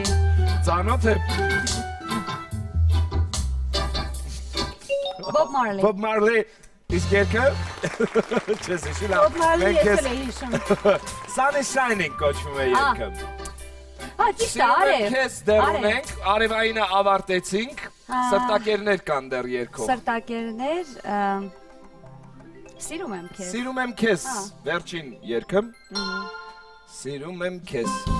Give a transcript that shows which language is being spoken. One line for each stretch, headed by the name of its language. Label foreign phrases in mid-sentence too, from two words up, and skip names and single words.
Armenian: Ծանոթ է Bob Marley, իսկ երկը չես հիշի լավ։ Bob Marley ես էլ էի հիշում։ Sun is shining կոչվում է երկը։ Ճիշտ է, արև։ Քեզ դեռ ունենք, արևայինը ավարտեցինք, սրտակերներ կան դեռ երկով։ Սրտակերներ, սիրում եմ քեզ։ Սիրում եմ քեզ, վերջին երկը։ Սիրում եմ քեզ։